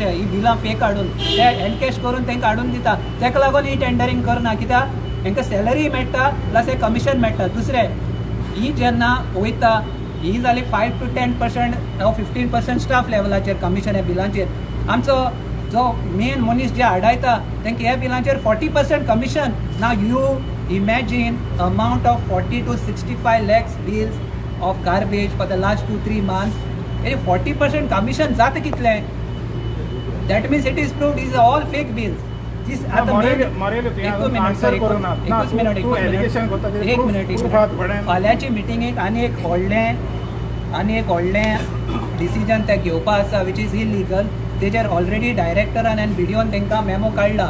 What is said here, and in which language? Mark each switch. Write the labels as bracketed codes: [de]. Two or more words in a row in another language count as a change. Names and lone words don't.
[kok] ही बिलां फेक हाडून ते एनकॅश करून तांकां हाडून दिता. तेका लागून ही टेंडरींग करना, कित्याक तांकां सॅलरी मेळटा प्लस हे कमिशन मेळटा. दुसरें ही जेन्ना वयता ही जाली 5 to 10% वा 15% स्टाफ लेवलाचेर कमिशन ह्या बिलांचेर. आमचो जो मेन मनीस जे हाडायता तांकां ह्या बिलांचेर 40% कमिशन. [en] Now you imagine amount of 40 to 65 lakhs bills of garbage for the last 2-3 months. [kok] 40% कमिशन जाता कितलें? [en] That means it is proved is all fake bills. [kok] फाल्यांची मिटिंगेक आनी एक व्हडलें डिसिजन ते घेवपा आसा [en] which is illegal. [kok] तेजेर ऑलरेडी डायरेक्टरान आनी BDOन तांकां मेमो काडला.